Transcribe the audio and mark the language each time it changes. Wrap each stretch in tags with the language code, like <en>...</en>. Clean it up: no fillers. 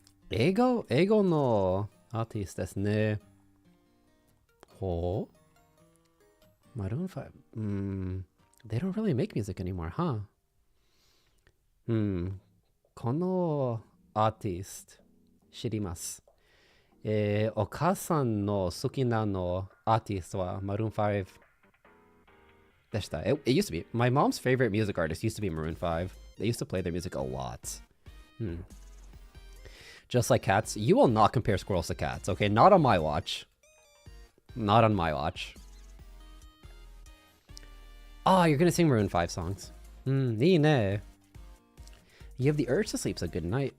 <ja>Eigo no artist desu ne. Ho? Maroon 5.</ja> <en>They don't really make music anymore, huh?</en> <ja>このアーティスト知ります。お母さんの好きなのアーティストは Maroon 5 でした。</ja> <en>It used to be. My mom's favorite music artist used to be Maroon 5. They used to play their music a lot. Just like cats. You will not compare squirrels to cats, okay? Not on my watch. Not on my watch. Oh, you're gonna sing Maroon 5 songs. You have the urge to sleep, so good night.</en>